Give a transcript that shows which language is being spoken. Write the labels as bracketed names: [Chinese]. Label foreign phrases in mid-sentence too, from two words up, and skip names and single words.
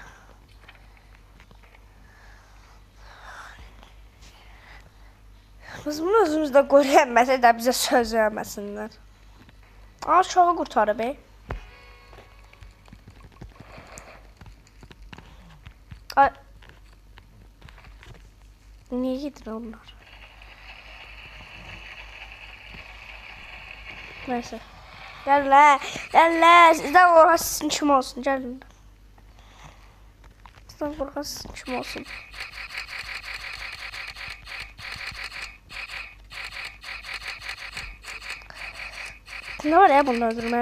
[Azerbaijani] Biz bunu özümüzdə qoruyamasa da bizə söz verməsinlər. Aşağı qurtarıb, Ay. [Turkish] Niye gidin onlar? Neyse. Gel la. Sizden korkan sizin kim olsun. Gelin. Sizden korkan sizin kim olsun. Ne var ya bunu öldürmeye?